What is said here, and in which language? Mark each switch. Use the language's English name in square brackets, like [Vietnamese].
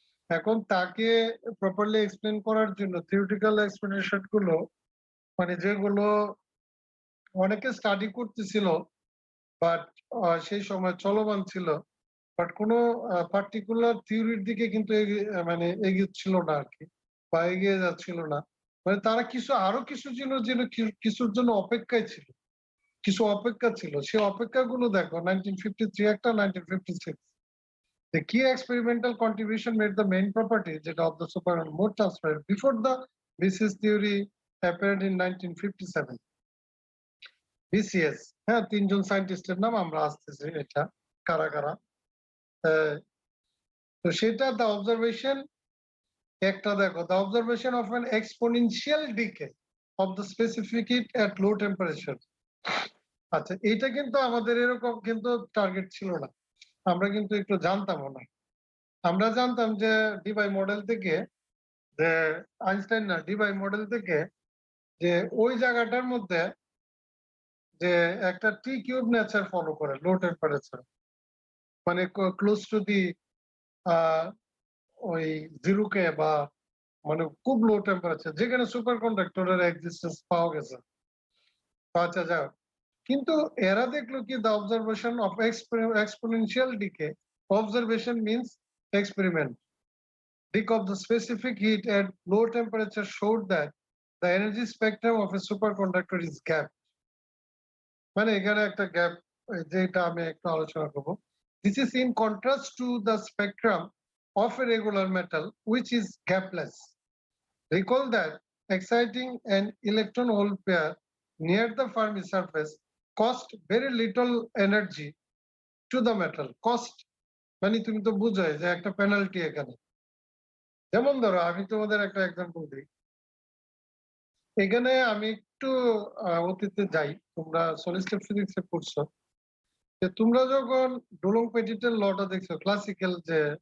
[Bangla] এখন তাকে properly explain করার জন্য থিওরিটিক্যাল এক্সপ্লেনেশন গুলো, মানে যেগুলো অনেকে স্টাডি করতেছিল বাট সেই সময় চলমান ছিল, বাট কোনো পার্টিকুলার থিওরির দিকে কিন্তু মানে এগিয়েছিল না আর কি, বা এগিয়ে যাচ্ছিল না। মানে তারা আরো কিছু কিছুর জন্য অপেক্ষায় ছিল, কিছু অপেক্ষা ছিল। সেই অপেক্ষাগুলো দেখো 1953 একটা, [English] 1956 the key experimental contribution made the main property যেটা of the super mode transfer before the BCS theory appeared in 1957। [Bangla] BCS, হ্যাঁ, তিনজন সায়েন্টিস্টের নাম আমরা আসতেছি, এটা কারা কারা। তো সেটা [English] the observation, [Bangla] একটা দেখো, [English] the observation of an exponential decay of the specific heat at low temperature। [Bangla] আচ্ছা, এটা কিন্তু আমাদের এরকম কিন্তু টার্গেট ছিল না, আমরা কিন্তু একটু জানতামও না। আমরা জানতাম যে ডিবাই মডেল থেকে, যে আইনস্টাইন না, ডিবাই মডেল থেকে, যে ওই জায়গাটার মধ্যে যে একটা টি কিউব নেচার ফলো করে লো টেম্পারেচার, মানে [English] close to the [Bangla] ওই জিরোকে, বা মানে খুব লো টেম্পারেচার, যেখানে সুপার কন্ডাক্টরের এক্সিস্টেন্স পাওয়া গেছে। আচ্ছা, যাও, কিন্তু এরা দেখলো কি the observation of exponential decay, observation means experiment, [English] decay of the specific heat at low temperature showed that the energy spectrum of a superconductor is gapped। [Bangla] মানে এখানে একটা গ্যাপ, যেটা আমি একটু আলোচনা করব। [English] This is in contrast to the spectrum of a regular metal which is gapless। Recall that exciting an electron hole pair near the Fermi surface cost very little energy to the metal। [Bangla] cost মানে তুমি তো বুঝোই যে একটা penalty এখানে। যেমন ধরো, আমি তোমাদের একটা এক্সাম্পল দিই। এখানে আমি একটু অতীতে যাই, তোমরা সলিড স্টেট ফিজিক্সে পড়ছো, যে তোমরা যখন ডুলং পেটিটের লটা দেখছো, ক্লাসিক্যাল যে